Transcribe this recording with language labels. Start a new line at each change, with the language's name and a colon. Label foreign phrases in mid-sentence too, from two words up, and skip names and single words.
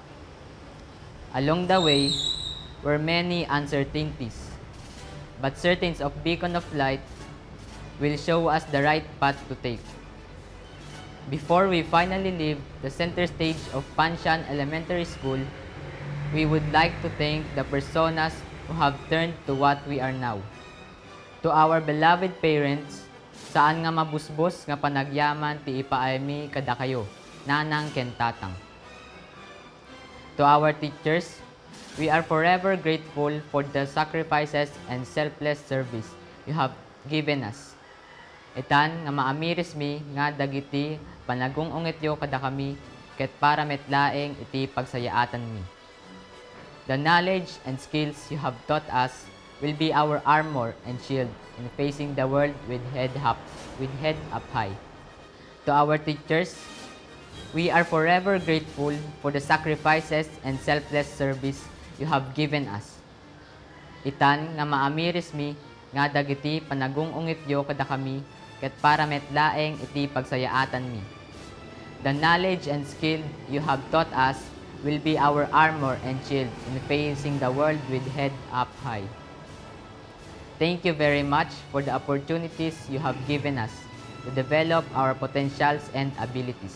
English: Along the way were many uncertainties, but certain of beacon of light will show us the right path to take. Before we finally leave the center stage of Pancian Elementary School, we would like to thank the personas who have turned to what we are now. To our beloved parents,
Iloko: Saan nga mabusbos nga panagyaman ti ipaaymi kada kayo, nanang ken tatang.
English: To our teachers, we are forever grateful for the sacrifices and selfless service you have given us.
Iloko: Itan nga maamiris mi nga dagiti panagungungit yo kada kami ket para metlaeng iti pagsayaatan mi.
English: The knowledge and skills you have taught us will be our armor and shield in facing the world with head up high. To our teachers, we are forever grateful for the sacrifices and selfless service you have given us.
Iloko: Itan nga maamiris mi nga dagiti panagungungit yo kada kami ket para metlaeng iti pagsayaatan mi.
English: The knowledge and skill you have taught us will be our armor and shield in facing the world with head up high. Thank you very much for the opportunities you have given us to develop our potentials and abilities.